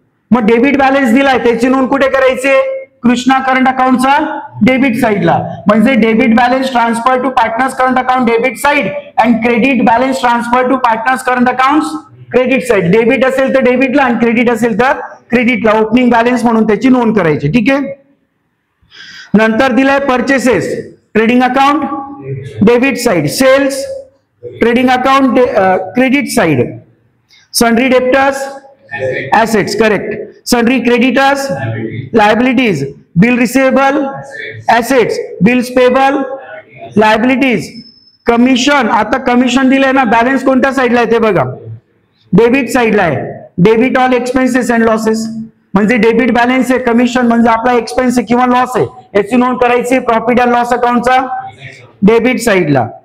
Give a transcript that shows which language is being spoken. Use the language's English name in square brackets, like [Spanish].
[Marathi] मग debit balance दिलाय, त्याची नोंद कुठे करायची, कृष्णा करंट अकाउंटचा डेबिट साइडला. [English] म्हणजे debit balance transfer to partners current account debit side and credit balance transfer to partners current account credit side. [Marathi] Debit असेल तर डेबिटला आणि क्रेडिट असेल तर क्रेडिटला ओपनिंग बॅलन्स म्हणून त्याची नोंद करायची. ठीक आहे. नंतर दिलाय purchases, trading account debit side. [English] Sales trading account credit side. Sundry debtors assets, correct. Sundry creditors liabilities. Bill receivable assets. Bills payable liabilities. [Marathi] Commission, आता कमिशन दिलंय ना, बॅलन्स कोणत्या साईडला आहे ते बघा, डेबिट साईडला आहे. [English] debit all expenses and losses [Marathi] म्हणजे डेबिट बॅलन्स आहे, कमिशन म्हणजे आपला एक्सपेन्स आहे किंवा लॉस आहे, याची नोंद करायची प्रॉफिट अँड लॉस अकाउंटचा डेबिट साईडला.